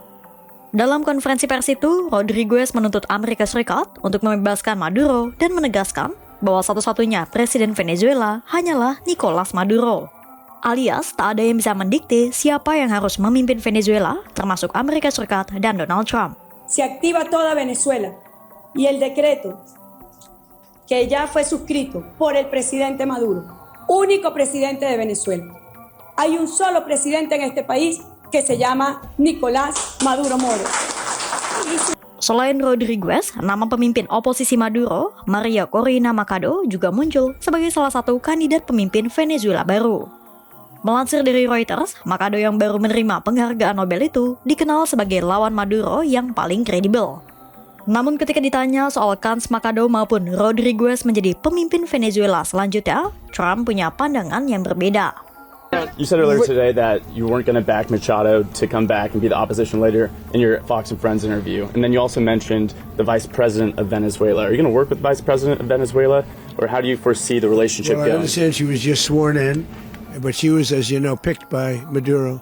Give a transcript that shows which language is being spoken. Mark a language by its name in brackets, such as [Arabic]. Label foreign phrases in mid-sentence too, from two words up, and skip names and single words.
[Indonesian] Dalam konferensi pers itu, Rodriguez menuntut Amerika Serikat untuk membebaskan Maduro dan menegaskan bahwa satu-satunya presiden Venezuela hanyalah Nicolas Maduro. Alias, tak ada yang bisa mendikte siapa yang harus memimpin Venezuela, termasuk Amerika Serikat dan Donald Trump. [Spanish] Se activa toda Venezuela y el decreto que ya fue suscrito por el presidente Maduro, único presidente de Venezuela. Hay un solo presidente en este país que se llama Nicolás Maduro Moro. [Indonesian] Selain Rodriguez, nama pemimpin oposisi Maduro, Maria Corina Machado, juga muncul sebagai salah satu kandidat pemimpin Venezuela baru. Melansir dari Reuters, Machado yang baru menerima penghargaan Nobel itu dikenal sebagai lawan Maduro yang paling kredibel. Namun ketika ditanya soal kans Machado maupun Rodriguez menjadi pemimpin Venezuela selanjutnya, Trump punya pandangan yang berbeda. [English] You said earlier today that you weren't going to back Machado to come back and be the opposition leader in your Fox and Friends interview. And then you also mentioned the vice president of Venezuela. Are you going to work with the vice president of Venezuela? Or how do you foresee the relationship Well, I going? understand she was just sworn in, but she was, as you know, picked by Maduro.